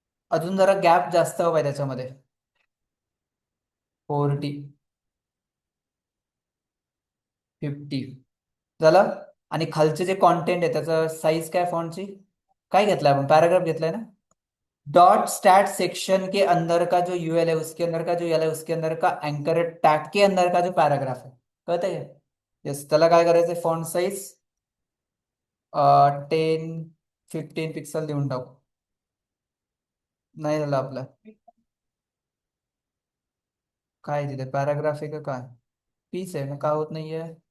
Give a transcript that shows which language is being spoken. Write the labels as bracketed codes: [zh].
[mr] अजून जरा गॅप जास्त हवाय त्याच्यामध्ये. 40. 50 झालं. आणि खालचे जे कॉन्टेंट आहे त्याचं साईज काय फॉन्टची? काय घेतलाय आपण, पॅराग्राफ घेतलाय ना. [hi] डॉट स्टैट सेक्शन के अंदर का जो यूएल है, उसके अंदर का जो यूएल है, उसके अंदर का एंकर टैग के अंदर का जो [mr] पॅराग्राफ आहे, कळतंय का? यस, त्याला काय करायचंय, फॉन्ट साईज 10-15 पिक्सल देऊन टाकू. नाही झालं आपलं. काय तिथे पॅराग्राफ आहे का काय? पीस आहे ना, का होत नाहीये?